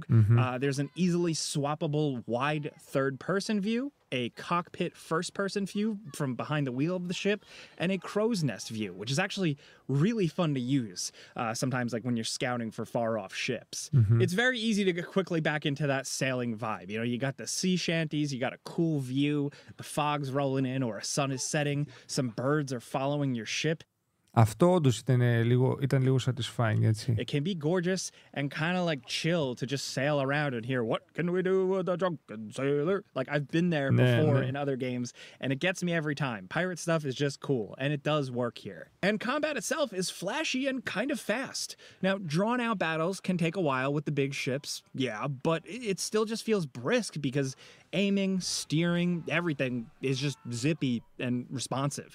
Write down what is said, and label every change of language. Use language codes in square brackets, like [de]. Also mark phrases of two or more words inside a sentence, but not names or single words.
[en] There's an easily swappable wide third-person view, a cockpit first-person view from behind the wheel of the ship, and a crow's nest view, which is actually really fun to use sometimes, like when you're scouting for far-off ships. It's very easy to get quickly back into that sailing vibe. You know, you got the sea shanties, you got a cool view, the fog's rolling in or a sun is setting, some birds are following your ship. [el] Αυτό όντως ήταν λίγο satisfying, έτσι. [en] It can be gorgeous and kind of like chill to just sail around and hear, what can we do with a drunken sailor? Like, I've been there before in other games, and it gets me every time. Pirate stuff is just cool, and it does work here. And combat itself is flashy and kind of fast. Now, drawn-out battles can take a while with the big ships, yeah, but it still just feels brisk because aiming, steering, everything is just zippy and responsive.